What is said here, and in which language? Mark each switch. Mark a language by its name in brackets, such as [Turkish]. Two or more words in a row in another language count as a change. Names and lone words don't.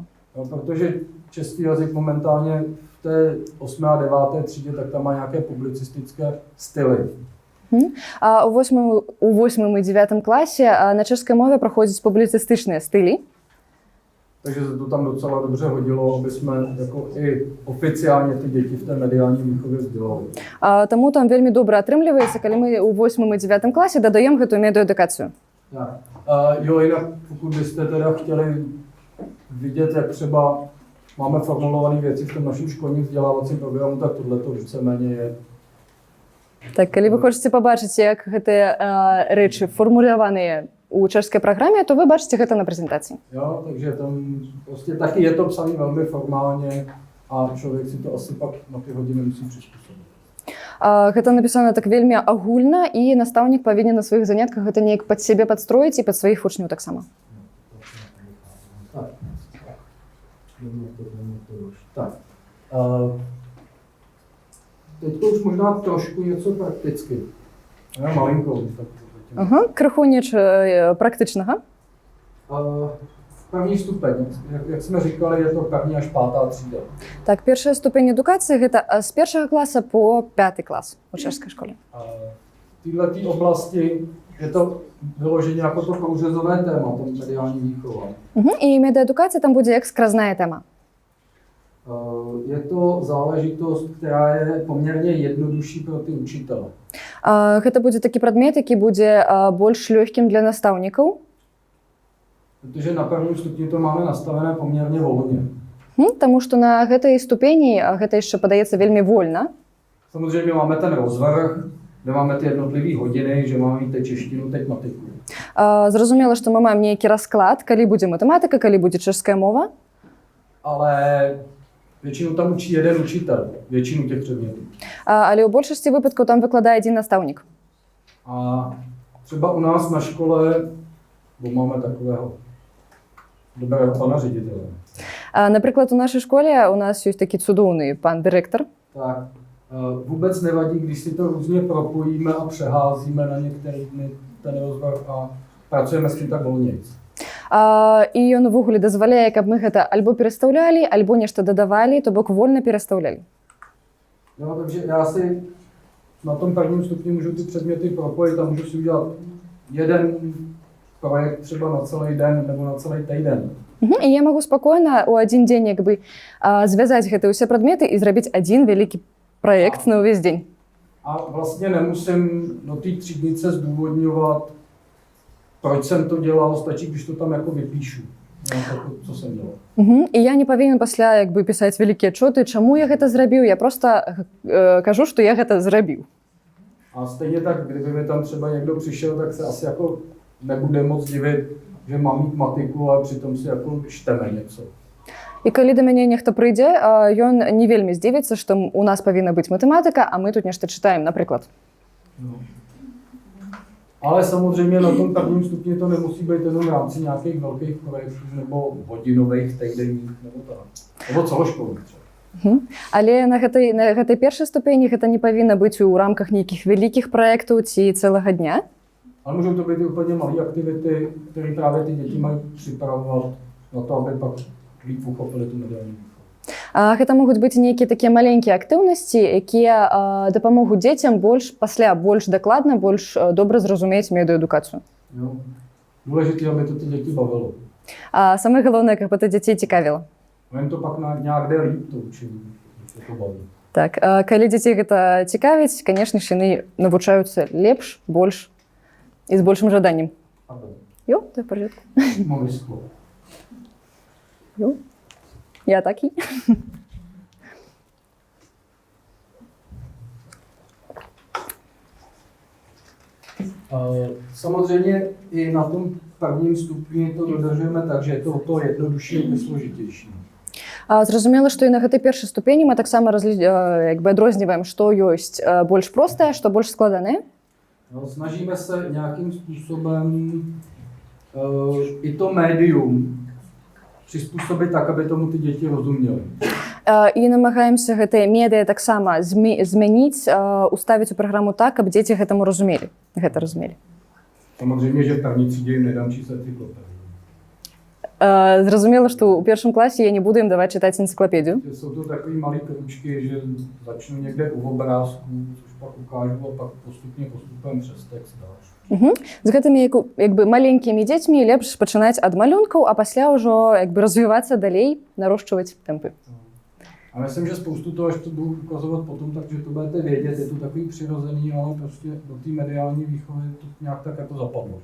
[Czech] No, protože český jazyk momentálně v té 8. a 9. třídě, tak tam má nějaké publicistické styly. [Ukrainian] А у 8 і 9 класі на чешській мові проходять публіцистичні стилі. [Czech] Takže se to tam docela dobře hodilo, aby jsme jako i oficiálně ty děti v té mediální výchově vzdělali. [Belarusian] Тому там вельмі добра атрымліваецца, калі мы у 8 і 9 класе дадаем гэтую медыаэдукацыю. [Czech] Tak. Jo, jinak pokud byste teda chtěli vidět, jak třeba máme formulované věci v tom našem školním vzdělávacím programu, tak tohle to víceméně je. [Belarusian] Так, калі вы хочаце пабачыць, як гэтыя рэчы фармуляваныя у чэшскай праграме, то вы бачыце гэта на прэзентацыі. [Czech] Jo, takže tam prostě taky je to psané velmi formálně a člověk si to asi pak na ty hodiny musí přizpůsobit. [Belarusian] Гэта напісана так вельмі агульна, і настаўнік павінен на сваіх занятках гэта неяк пад сябе падстроіць і пад сваіх вучняў таксама. [Czech] Tak. Teď už možná trošku něco prakticky. Já malinkou. [Belarusian] Крыху нечага практычнага. [Czech] První stupeň, jak jsme říkali, je to první až pátá třída. [Belarusian] Так, першая ступень адукацыі гэта з 1 класа по 5 клас у чэшскай школе. [Czech] V této oblasti je to vyloženě jako to průřezové téma, to mediální výchova. [Belarusian] І медыаэдукацыя там будзе як скразная тэма. [Czech] Je to záležitost, která je poměrně jednodušší pro ty učitele. [Belarusian] Гэта будзе такі прадмет, які будзе больш лёгкім для настаўнікаў. [Czech] Protože na prvním stupni to máme nastavené poměrně volně. [Belarusian] Таму што на гэтай ступені гэта яшчэ падаецца вельмі вольна. [Czech] Samozřejmě máme ten rozvrh, kde máme ty jednotlivé hodiny, že máme teď češtinu, teď matiku. [Belarusian] Зразумела, што мы маем нейкі расклад, калі будзе матэматыка, калі будзе чэшская мова. [Czech] Ale většinou tam učí jeden učitel, většinu těch předmětů. [Belarusian] Але ў большасці выпадкаў там выкладае адзін настаўнік. [Czech] A třeba u nás na škole, bo máme takového dobrého pana ředitele. [Belarusian] Напрыклад, у нашай школе у нас ёсць такі цудоўны пан дырэктар. [Czech] Tak vůbec nevadí, když si to různě propojíme a přeházíme na některé dny ten rozvrh a pracujeme s tím tak volnějc. [Belarusian] І ён увогуле дазваляе, каб мы гэта альбо перастаўлялі, альбо нешта дадавалі, то бок вольна перастаўлялі. [Czech] No, takže já si na tom prvním stupni můžu ty předměty propojit a můžu si udělat jeden projekt třeba na celý den nebo na celý týden. [Belarusian] І я магу спакойна ў адзін дзень як бы звязаць гэтыя ўсе прадметы і зрабіць адзін вялікі праект на ўвесь дзень. [Czech] A vlastně nemusím do té třídnice zdůvodňovat, proč jsem to dělal, stačí, když to tam jako vypíšu, co jsem dělal. [Belarusian] І я не павінен пасля як бы пісаць вялікія адчоты, чаму я гэта зрабіў, я просто кажу, што я гэта зрабіў. [Czech] A stejně tak, kdyby mi tam třeba někdo přišel, tak se asi jako nebude moc divit, že mám mít matiku, ale přitom si jako čteme něco. [Belarusian] І калі да мяне нехта прыйдзе, ён не вельмі здзівіцца, што у нас павінна быць матэматыка, а мы тут нешта чытаем, напрыклад. [Czech] No. Ale samozřejmě na tom prvním stupni to nemusí být jenom v rámci nějakých velkých projektů nebo hodinových, týdenních nebo tak. Nebo celoškolních třeba. [Belarusian] Але на гэтай першай ступені гэта не павінна быць у рамках нейкіх вялікіх праектаў ці цэлага дня. [Czech] Ale můžou to být i úplně malé aktivity, které právě ty děti mají připravovat na to, aby pak líp uchopili tu mediální výchovu. [Belarusian] Гэта могуць быць нейкія такія маленькія актыўнасці, якія дапамогуць дзецям пасля больш дакладна, больш добра зразумець медыаэдукацыю. [Czech] Jo. Důležité, aby to ty děti bavilo. [Belarusian] Самае галоўнае, каб гэта дзяцей цікавіла. [Czech] Jim to pak nějak jde líp, to učení, když se to baví. [Belarusian] Так, калі дзяцей гэта цікавіць, канешне ж, яны навучаюцца лепш, больш і з большым жаданнем. [Czech] Jo, to je v pořádku. Mám vyschlo. Jo, já taky. Samozřejmě i na tom prvním stupni to dodržujeme tak, že je to o to jednodušší a složitější. [Belarusian] Зразумела, што і на гэтай першай ступені мы таксама адрозніваем, што ёсць больш простае, што больш складанае. [Czech] No, snažíme se nějakým způsobem i to médium přizpůsobit tak, aby tomu ty děti rozuměly. [Belarusian] І намагаемся гэтае медыа таксама змяніць, уставіць у праграму так, каб дзеці гэта разумелі. [Czech] Samozřejmě, že v první třídě jim nedám číst encyklopedii. [Belarusian] Зразумела, што ў першым класе я не буду ім даваць чытаць энцыклапедію. [Czech] Jsou to takový malý kručky, že začnu někde u obrázku, což pak ukážu a pak postupem přes text dáš. [Belarusian] З гэтымі як бы маленькімі дзецьмі лепш пачынаць ад малюнкаў, а пасля ўжо як бы развівацца далей, нарошчваць тэмпы. [Czech] A myslím, že spoustu toho, až to budu ukazovat potom, takže to budete vědět, je to takový přirozený, ale prostě do té mediální výchovy to nějak tak jako zapadlo.